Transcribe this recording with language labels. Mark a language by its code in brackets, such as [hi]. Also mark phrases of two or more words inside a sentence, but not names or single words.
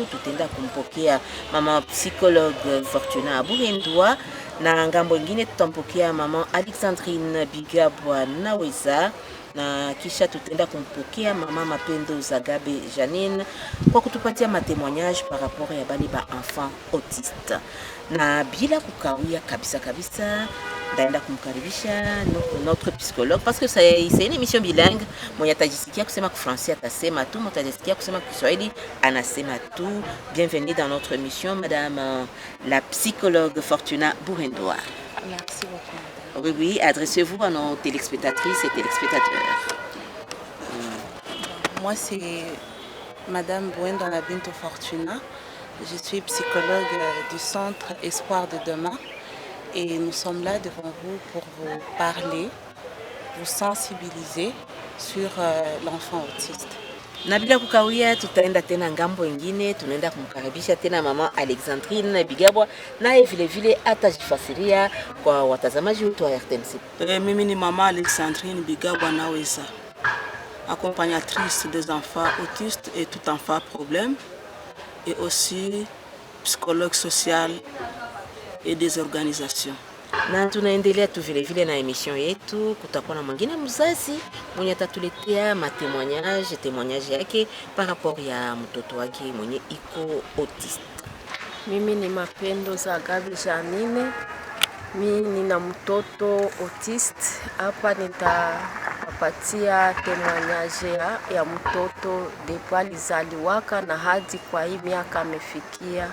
[sw] Tutaenda kumpokea mama psychologue Fortuna Buhendwa, na ngambo ingine tutampokea mama Alexandrine Bigabwa Naweza, na kisha tutaenda kumpokea mama Mapendo Zagabe Janine kwa kutupatia matemoignage [fr] par rapport [sw] ya bali ba [fr] enfant autiste. [sw] Na bila kukawia kabisa ndaenda kumkaribisha [fr] notre psychologue, parce que c'est une émission bilingue. [sw] Mwenye atajisikia kusema Français atasema tu, mwenye atajisikia kusema Kiswahili anasema tu. [fr] Bienvenue dans notre émission, madame la psychologue Fortuna Buhendwa. Merci beaucoup. Oui, adressez-vous à nos téléspectatrices et téléspectateurs. Moi, c'est Madame Buhendwa Binto Fortuna. Je suis psychologue du Centre Espoir de Demain et nous sommes là devant vous pour vous parler, vous sensibiliser sur l'enfant autiste. [sw] Na bila kukawia tutaenda tena ngambo ingine, tunaenda kumkaribisha tena mama Alexandrine Bigabwa, naye vile vile atajifasiria kwa watazamaji wetu wa RTNC. Mimi ni mama Alexandrine Bigabwa Naweza, [fr] accompagnatrice des enfants autistes et tout enfant problème, et aussi psychologue social et des organisations. [sw] Na tunaendelea tu vile vile na emission yetu. Kutakuwa na mwingine mzazi mwenye atatuletea témoignage yake [fr] par rapport [sw] ya mtoto wake mwenye iko autiste. Mimi ni Mapendo Zagabe Janine. Mimi nina mtoto autiste. Hapa nitapatia témoignage ya mtoto depuis alizaliwaka na hadi kwa hii miaka amefikia.